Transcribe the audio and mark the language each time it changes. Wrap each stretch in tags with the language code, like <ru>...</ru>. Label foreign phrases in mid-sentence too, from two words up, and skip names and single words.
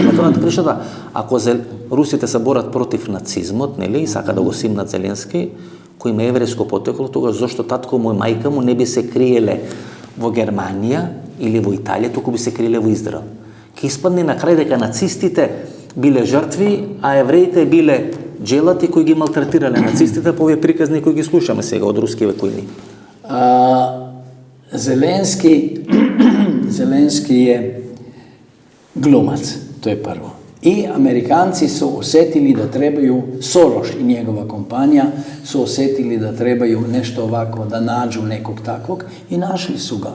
<mk>На тоа пришата, ако русите се борат против нацизмот, нели, и сака да го симнат Зеленски, кој има еврејско потекло, тогаш зошто татко му и мајка му не би се криеле во Германија или во Италија, туку би се криеле во Израел. Ке испадне на крај дека нацистите биле жртви, а евреите биле джелати кои ги малтретирале нацистите по овие приказни кои ги слушаме сега од рускиве војни.</mk> <sr>Zelenski je glumac, to je prvo. I Amerikanci su osjetili da trebaju, Soros i njegova kompanija su osjetili da trebaju nešto ovako, da nađu nekog takvog i našli su ga.</sr>